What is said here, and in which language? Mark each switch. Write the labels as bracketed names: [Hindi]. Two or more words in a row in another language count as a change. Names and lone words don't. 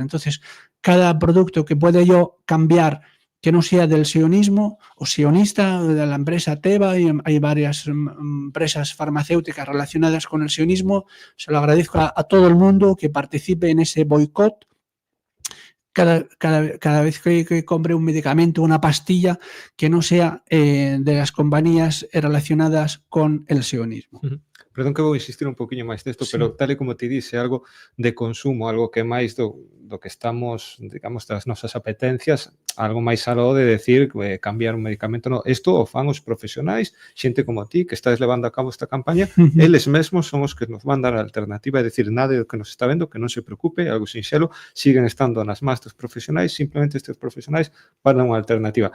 [Spanish] Entonces, cada producto que pueda yo cambiar que no sea del sionismo o sionista, de la empresa Teva, y hay varias empresas farmacéuticas relacionadas con el sionismo, se lo agradezco a todo el mundo que participe en ese boicot. Cada vez que compre un medicamento, una pastilla, que no sea de las compañías relacionadas con el sionismo. [Galician] Perdón que vou insistir un poquinho máis desto, pero tal e como te dice, algo de consumo, algo que máis do que estamos, digamos, das nosas apetencias, algo máis aló de decir cambiar un medicamento, no, isto o fan os profesionais, xente como ti, que estás levando a cabo esta campaña, eles mesmos son os que nos van dar a alternativa, é dicir, nada do que nos está vendo, que non se preocupe, algo sinxelo, siguen estando nas más dos profesionais, simplemente estes profesionais van dar unha alternativa.